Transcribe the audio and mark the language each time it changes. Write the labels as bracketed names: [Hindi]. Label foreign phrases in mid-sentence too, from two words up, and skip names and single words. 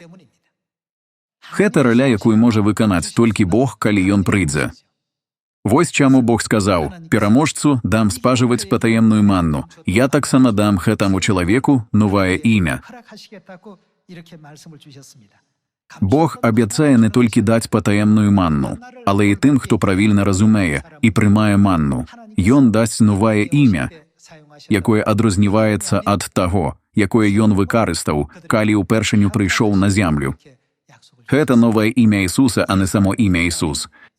[Belarusian] Гэта роля, якую можа выканаць толькі Бог, калі Ён прыйдзе. Вось чаму Бог сказаў: «Пераможцу дам спажываць патаемную манну. Я таксама дам гэтаму чалавеку новае імя». [Ukrainian] Бог обіцяє не тільки дати потаємну манну, але й тим, хто правильно розуміє і приймає манну. Ён дасть нове ім'я, яке відрізняється від того, яке Ён використав, коли уперше прийшов на землю. Це нове ім'я Ісуса, а не само ім'я Ісус.